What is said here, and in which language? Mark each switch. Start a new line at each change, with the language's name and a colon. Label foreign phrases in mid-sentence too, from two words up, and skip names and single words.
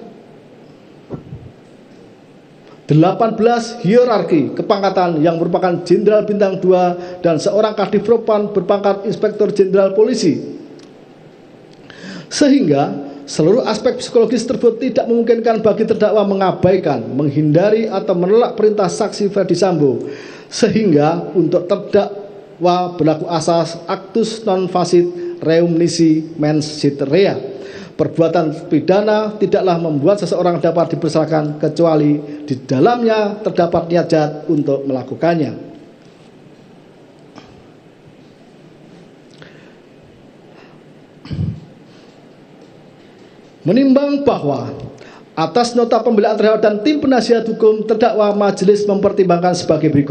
Indonesian: 18 hierarki kepangkatan yang merupakan jenderal bintang 2 dan seorang kadif propam berpangkat inspektur jenderal polisi, sehingga seluruh aspek psikologis tersebut tidak memungkinkan bagi terdakwa mengabaikan, menghindari atau menolak perintah saksi Ferdi Sambo, sehingga untuk terdakwa berlaku asas
Latin: actus non facit reum nisi mens sit rea.
Indonesian: Perbuatan pidana tidaklah membuat seseorang dapat dipersalahkan kecuali di dalamnya terdapat niat jahat untuk melakukannya. Menimbang bahwa atas nota pembelaan terdakwa dan tim penasihat hukum terdakwa, majelis mempertimbangkan sebagai berikut: